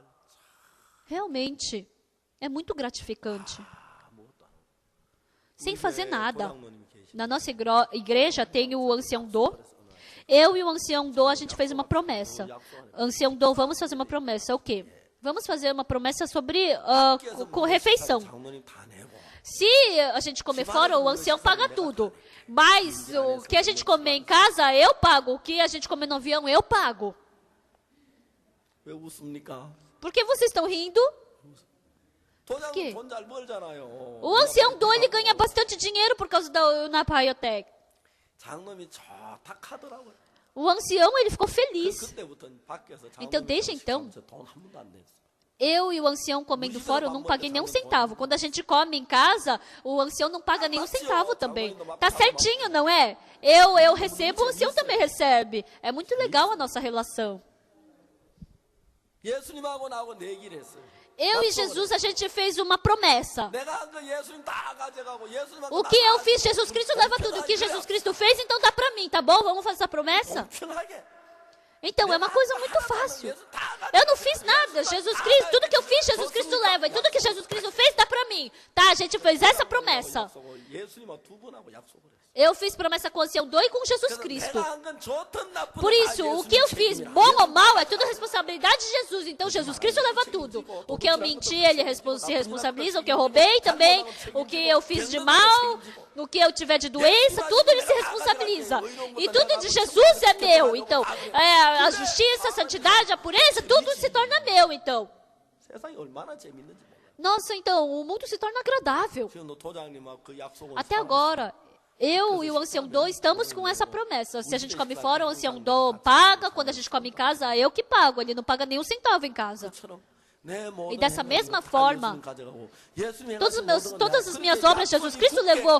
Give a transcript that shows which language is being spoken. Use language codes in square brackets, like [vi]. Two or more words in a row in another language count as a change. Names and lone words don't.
[pt] Realmente, é muito gratificante. Sem fazer nada. Na nossa igreja tem o ancião Do. Eu e o ancião Do, a gente fez uma promessa. Ancião Do, vamos fazer uma promessa. O quê? Vamos fazer uma promessa sobre com refeição. [ko] 장로님 다 내고 [pt] Se a gente comer fora, o ancião paga tudo. Mas o que a gente comer em casa, eu pago. O que a gente comer no avião, eu pago. [ko] 왜 웃습니까? [pt] Por que vocês estão rindo? [ko] 도장은 [pt] quê? [ko] 돈 잘 벌잖아요. [pt] O ancião Do, ele ganha bastante dinheiro por causa da Unapayotec. [ko] 장로님이 좋다 하더라고요. [pt] O ancião, ele ficou feliz. [ko] 그때부터 밖에서 [pt] Então, desde então, [ko] 돈한 번도 안 냈어요. [pt] eu e o ancião comendo fora, eu não paguei nenhum centavo. Quando a gente come em casa, o ancião não paga nenhum centavo também. Tá certinho, não é? Eu recebo, o ancião também recebe. É muito legal a nossa relação. [ko] 예수님하고 나하고 내기를 했어요. [pt] Eu e Jesus, a gente fez uma promessa. [ko] 내가 한 거 예수님 다 가져가고 예수님하고 [pt] O que eu fiz, Jesus Cristo leva tudo. O que Jesus Cristo fez, então dá pra mim, tá bom? Vamos fazer essa promessa? [ko] 편하게. [pt] Então, é uma coisa muito fácil. Eu não fiz nada. Jesus Cristo, tudo que eu fiz, Jesus Cristo leva. E tudo que Jesus Cristo fez, dá pra mim. Tá, a gente fez essa promessa. [ko] 예수님하고 두 분하고 약속을 했어요. [pt] Eu fiz promessa com o ancião Do e com Jesus [ko] 그래서 [pt] Cristo. [ko] 내가 한 건 좋든 나쁘든 [pt] Por isso, [ko] 다 [pt] o que eu [ko] 예수님 [pt] fiz, [ko] 책임이라. [pt] bom ou mal, é tudo responsabilidade de Jesus. Então, Jesus Cristo leva tudo. O que eu menti, ele se responsabiliza. O que eu roubei também. O que eu fiz de mal, o que eu tiver de doença, tudo ele se responsabiliza. E tudo de Jesus é meu. Então, a justiça, a santidade, a pureza, tudo se torna meu. Então, [ko] 세상이 얼마나 재밌는지 몰라요. [pt] nossa, então, o mundo se torna agradável. [ko] 지금 너 도장님하고 그 약속을 [pt] Até agora, eu e o ancião Do estamos com essa promessa. Se a gente come fora, o ancião Do paga. Quando a gente come em casa, eu que pago. Ele não paga nenhum centavo em casa. E dessa mesma forma, todas as minhas obras Jesus Cristo levou.